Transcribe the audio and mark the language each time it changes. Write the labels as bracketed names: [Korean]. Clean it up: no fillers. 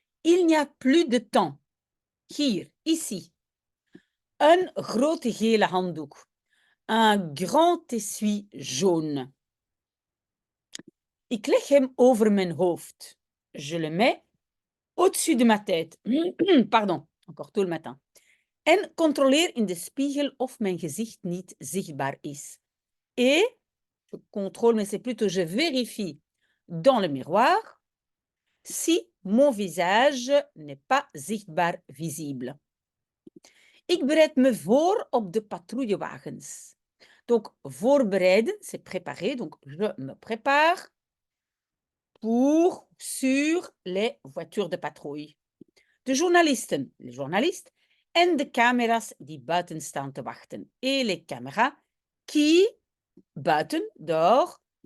[French] Il n'y a plus de temps. Hier, ici. [Dutch] Een grote gele handdoek. [French] Un grand essuie jaune. [Dutch] Ik leg hem over mijn hoofd. [French] Je le mets au-dessus de ma tête. Pardon, encore tôt le matin. [Dutch] En controleer in de spiegel of mijn gezicht niet zichtbaar is. [French] Et, je contrôle, mais c'est plutôt je vérifie dans le miroir si mon visage n'est pas zichtbaar visible. [Dutch] Ik bereid me voor op de patrouillewagens. [French] Donc, voorbereiden, c'est préparer. Donc, je me prépare pour, sur les voitures de patrouille. [Dutch] De journalisten, [French] les journalistes, [Dutch] en de camera's die buiten staan te wachten. [French] Et les caméras qui, [Dutch] buiten, dehors,